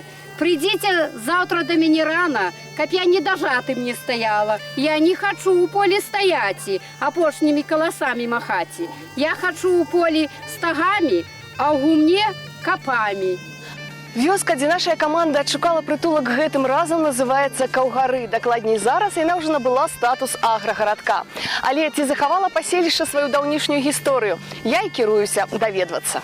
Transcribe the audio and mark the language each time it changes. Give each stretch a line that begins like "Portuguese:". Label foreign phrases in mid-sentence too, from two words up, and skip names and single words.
Russian: Придите завтра до меня рано, каб я не дожатым не стояла. Я не хочу у поле стоять, а поршнями колосами махать. Я хочу у поле стогами, а у гумне копами.
Belarusian: Вёска, дзе наша каманда адшукала прытулак гэтым разам, называецца Каўгары. Дакладней, зараз яна ўжо набыла статус аграгарадка. Але ці захавала паселішча сваю даўнішнюю гісторыю? Я і кіруюся даведвацца.